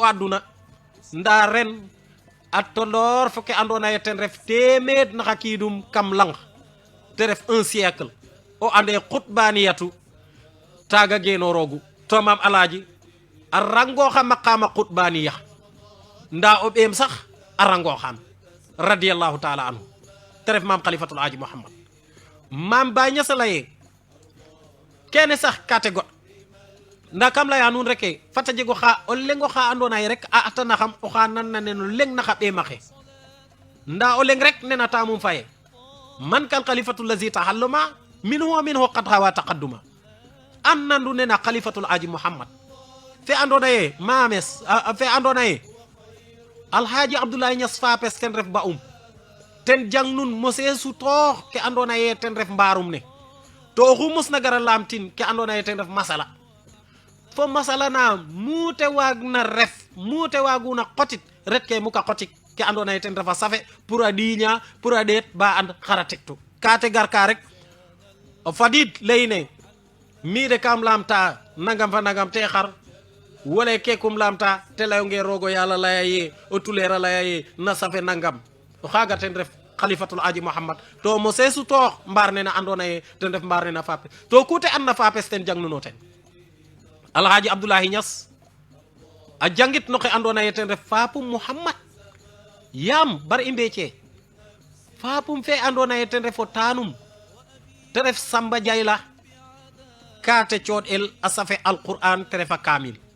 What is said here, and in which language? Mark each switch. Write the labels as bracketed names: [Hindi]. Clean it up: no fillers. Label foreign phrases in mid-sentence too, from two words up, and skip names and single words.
[Serer] aduna nda ren a tolor fo ke andona ye ten ref temed na xakidum kam lang te ref 1 siècle o ande qutbaniyatu taga geno rogu to mam alhaji a rango xa maqama qutbaniya nda o ɓeem sax a rango xam [Arabic] رضي الله تعالى عنه [Serer] te ref mam khalifatul aji Muhammad mam Baye Niass laye kene sax kate got nda kam laya nuun reke fata jego xa o lengo xa andona ye rek a atana xam o xa nan na neno leng na xa ɓeemaxe nda o leng rek nena tamum faye man kal [Arabic] الخليفة الذي تخلما منه قد حوى التقدما [Serer] an nandu nena khalifatul aji Muhammad fe andona ye mames fe andona ye alhaji Abdoulaye Niass fapes ten ref ba ten jang nun mose su toox ke andona ye ten ref mbarum ne to oxu mos na gara lamtin ke andona ye ten ref masala fo masala na mute wagna ref mute waguna qotit ret ke muka qotik ke andona ye ten refa safe pour a diña pour a det ba and xara tektu kate gar ka rek o fadid leyne mi de kam lamta nangam fa nangam te xar wala ke kum lamta te layonge rogo yalla layaye o tulera layaye na safe nangam o xaga ten ref khalifatul aji Muhammad to mo sesu to mbar ne na andona ye ten ref mbar ne na fape to kute an na fapes ten jangnuno ten alhaji Abdoulaye Niass a jangit no ke andona ye ten ref fapum Muhammad yam bar imbece fapum fe andona ye ten refo tanum te ref Samba Jayla kate chod el asafe alquran te refa kamil